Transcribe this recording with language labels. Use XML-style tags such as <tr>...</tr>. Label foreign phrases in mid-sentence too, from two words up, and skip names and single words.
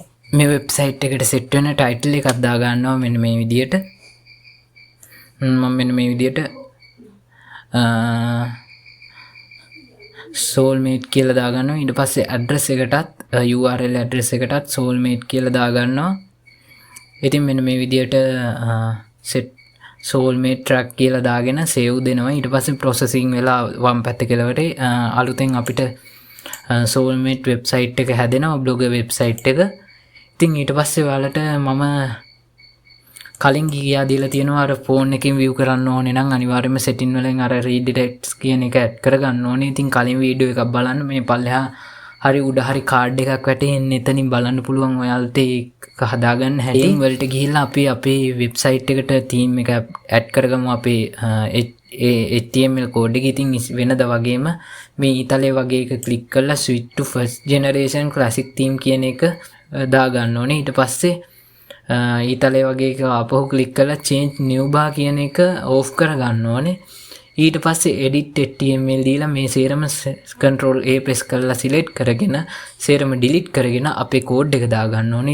<si>මේ වෙබ්සයිට් එකට set වෙන title එකක් දාගන්නවා මෙන්න මේ විදියට. මම මෙන්න මේ විදියට soulmate කියලා දාගන්නවා. ඊට පස්සේ address එකටත් URL address එකටත් soulmate කියලා දාගන්නවා. ඉතින් මෙන්න මේ විදියට</si> <en>set soulmate track</en> <si>කියලා දාගෙන save දෙනවා. ඊට පස්සේ processing වෙලා වම් පැත්ත කෙළවරේ අලුතෙන් අපිට soulmate website එක හැදෙනවා, blogger website එක. ඉතින් ඊට පස්සේ ඔයාලට මම කලින් ගියා දීලා තියෙනවා අර ෆෝන් එකකින් view කරන්න ඕනේ නම් අනිවාර්යයෙන්ම setting වලින් අර redirects කියන එක add කරගන්න ඕනේ. ඉතින් කලින් වීඩියෝ එකක් බලන්න මේ පල්ලෙහා හරි උඩ හරි කාඩ් එකක් වැටෙන්නේ එතනින් බලන්න පුළුවන් ඔයාලට ඒක හදාගන්න හැටි. setting වලට ගිහිල්ලා අපි අපේ වෙබ්සයිට් එකට theme එක add කරගමු අපේ HTML කෝඩ් එක. ඉතින් වෙනද වගේම මේ ඊතලයේ වගේ එක click කරලා</si> <en>switch to first generation classic theme</en> <si>කියන එක දාගන්න ඕනේ. ඊට පස්සේ ඊතලයේ වගේ එක ආපහු click කරලා</si> <en>change new bar</en> <si>කියන එක off කරගන්න ඕනේ. ඊට පස්සේ</si> <en>edit html</en> <si>දීලා මේ සේරම</si> <en>control a press</en> <si>කරලා select කරගෙන සේරම delete කරගෙන අපේ කෝඩ් එක දාගන්න ඕනේ.</si>